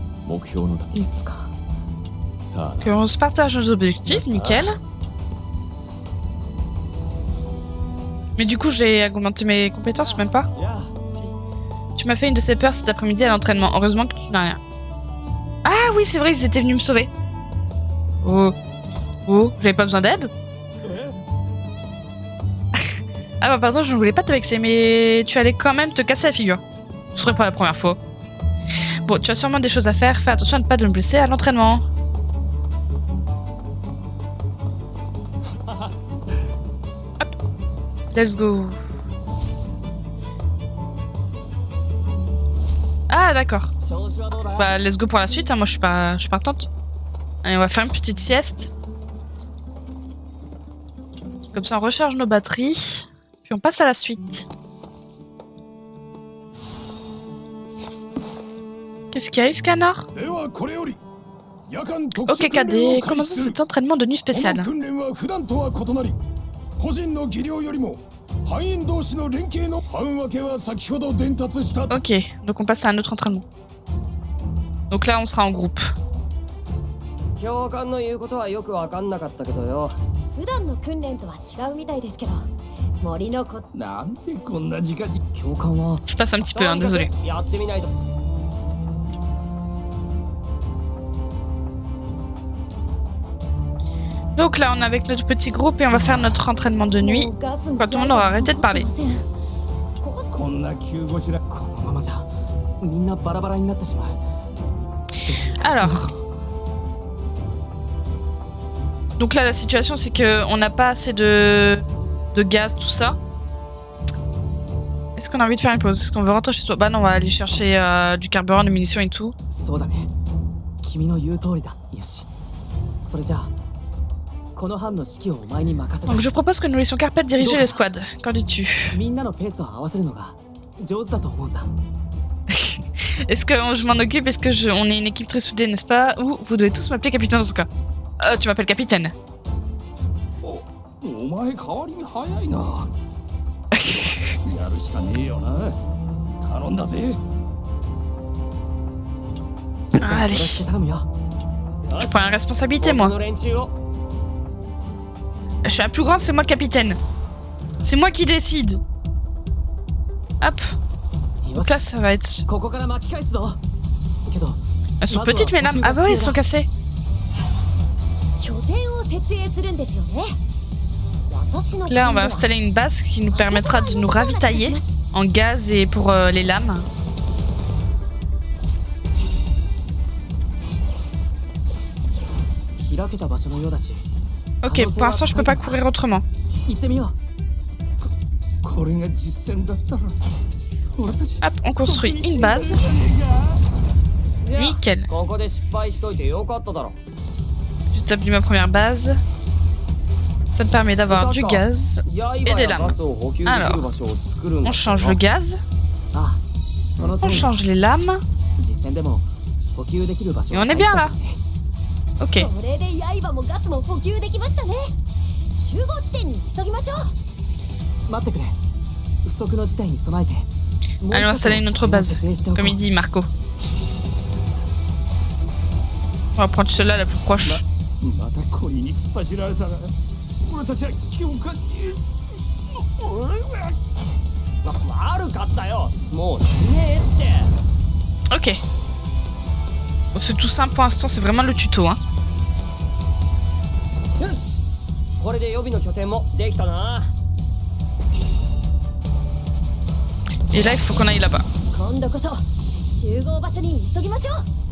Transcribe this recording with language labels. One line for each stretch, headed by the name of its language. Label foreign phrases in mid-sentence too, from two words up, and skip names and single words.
Japanese: 目標のだいつかさあ
French: Qu'on se partage nos objectifs, nickel. Mais du coup, j'ai augmenté mes compétences, même pas.
Japanese: いや
French: Si. Tu m'as fait une de ces peurs cet après-midi à l'entraînement. Heureusement que tu n'as rien. Ah oui, c'est vrai, ils étaient venus me sauver. Oh. Oh, j'avais pas besoin d'aide. Ah bah pardon, je ne voulais pas te vexer, mais tu allais quand même te casser la figure. Ce serait pas la première fois. Bon, tu as sûrement des choses à faire. Fais attention à ne pas te blesser à l'entraînement. Hop.
English: Let's go.
French: Ah d'accord.
Japanese: 調子はどうだ
French: Bah
English: let's go
French: pour la suite, hein. Moi je suis partante. Allez, on va faire une petite sieste. Comme ça on recharge nos batteries. Puis on passe à la suite. Qu'est-ce qu'il y a, Iscanor?
Japanese: ではこれより夜間特
French: Ok
Japanese: 殊訓練
French: KD,
Japanese: を開
French: commençons
Japanese: 始する
French: cet entraînement de nuit
Japanese: こ
French: spécial.
Japanese: の訓練は普段とは異なり個人の技量よりも班員同士の連携の班分けは先ほど伝達した
French: Ok, donc on passe à un autre entraînement. Donc là on sera en groupe.
Japanese: 教官の言うことはよく分かんなかったけどよ。普段の訓練とは違うみたいですけど森のこなんでこんな時間に教官は
French: Je passe un petit peu, hein, désolé.
Japanese: やってみないと。
French: Donc là on est avec notre petit groupe et on va faire notre entraînement de nuit.
Japanese: もうガスも
French: Quand tout le monde aura arrêté de parler.
Japanese: こんな急ごしらこのままじゃみんなバラバラになってしまう。
French: Alors. Donc là la situation c'est que on n'a pas assez de gaz, tout ça. Est-ce qu'on a envie de faire une pause? Est-ce qu'on veut rentrer chez soi? Bah non, on va aller chercher du carburant, des munitions et tout.
Japanese: そうだね。君の言う通りだ。よし。それじゃあこの班の指揮をお前に任せた。
French: Donc je propose que nous laissions Carpet diriger l'escouade. Qu'en dis-tu?
Japanese: みんなのペースを合わせるのが上手だと思うんだ。
French: Est-ce que je m'en occupe? Est-ce que on est une équipe très soudée, n'est-ce pas? Ou vous devez tous m'appeler capitaine dans ce cas. Tu m'appelles capitaine.
Japanese: お前代わりに早いなやるしかねえよな頼んだぜ
French: Allez,
Japanese: 頼むよ。
French: je prends la responsabilité moi.
Japanese: この連中を
French: Je suis la plus grande, c'est moi le capitaine. C'est moi qui décide. Hop. Donc là ça va être...
Japanese: ここから巻き返すぞ。けど
French: Elles sont petites mes lames. Ah bah oui, elles sont cassées.
Japanese: 拠点を設営するんですよね。私の
French: Là on va installer une base qui nous permettra de nous ravitailler en gaz et pour les lames.
Japanese: 開けた場所のようだし。
French: Ok, pour l'instant je peux pas courir autrement.
Japanese: 行ってみよこれが実践だったら俺たち
French: Hop, on construit une base.
Japanese: う。じゃあ
French: Nickel.
Japanese: ここで失敗しといてよかっただろ。
French: J'établis ma première base. Ça me permet d'avoir du gaz.
Japanese: 刃
French: Et des
Japanese: や
French: lames.
Japanese: ガスを補給できる場所を作るんだ
French: On change le gaz.
Japanese: ああ、その通
French: On
Japanese: り。
French: change les lames.
Japanese: 実践でも補給できる場所
French: Et on est bien là. Ok.
Japanese: これで刃もガスも補給できましたね。集合地点に急ぎましょう。待ってくれ。不測の事態に備えて。
French: Allons installer une autre base. Comme il dit Marco. On va prendre celle-là la plus proche.
Japanese: またコニーに突っ走られたら俺たちは教官に悪かったよ。もうしねえって。
French: Ok. Bon, c'est tout simple pour l'instant, c'est vraiment le tuto. Hein.
Japanese: よし。これで予備の拠点もできたな。
French: Et là, il faut qu'on aille là-bas.
Japanese: 今度こそ集合場所に急ぎましょう。